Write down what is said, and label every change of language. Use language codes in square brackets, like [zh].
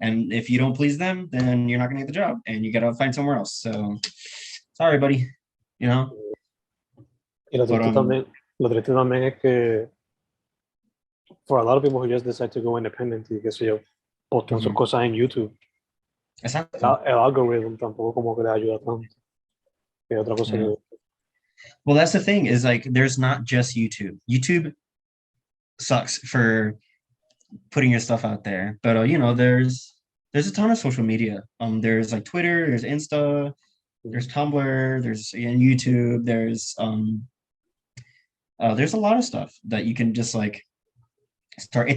[en] And if you don't please them, then you're not gonna get the job and you gotta find somewhere else. So sorry, buddy. [es] Y lo [en] But [es] triste también es que [en] for a lot of people who just decide to go independent [es] y qué sé yo, postan sus cosas en YouTube, exacto. el algorithm tampoco como que les ayuda tanto. Que otra cosa [en] Yeah. [es] que... [en] Well, that's the thing is like there's not just YouTube. YouTube sucks for putting your stuff out there, but there's a ton of social media. There's like Twitter, there's Insta, there's Tumblr, there's YouTube, there's a lot of stuff that you can just like start.